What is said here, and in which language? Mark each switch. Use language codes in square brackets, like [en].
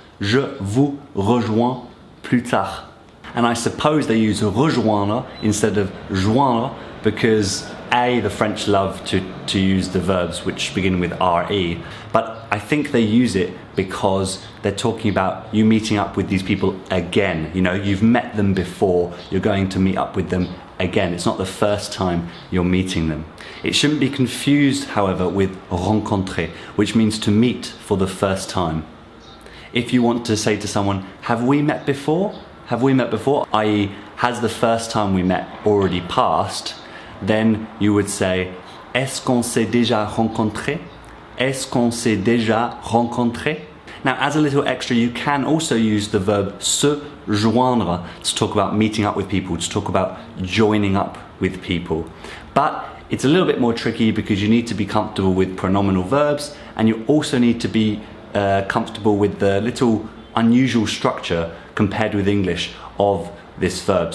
[fr] Je vous rejoins plus tard. [en] And I suppose they use rejoindre instead of joindre because the French love to use the verbs which begin with RE, but I think they use it because they're talking about you meeting up with these people again. You know, you've met them before, you're going to meet up with them again. It's not the first time you're meeting them. It shouldn't be confused, however, with rencontrer, which means to meet for the first time. If you want to say to someone, have we met before? Have we met before? i.e., has the first time we met already passed? Then you would say, [fr] est-ce qu'on s'est déjà rencontré? Est-ce qu'on s'est déjà rencontré? [en] Now, as a little extra, you can also use the verb se joindre to talk about meeting up with people, to talk about joining up with people. But it's a little bit more tricky because you need to be comfortable with pronominal verbs and you also need to be comfortable with the little unusual structure compared with English of this verb.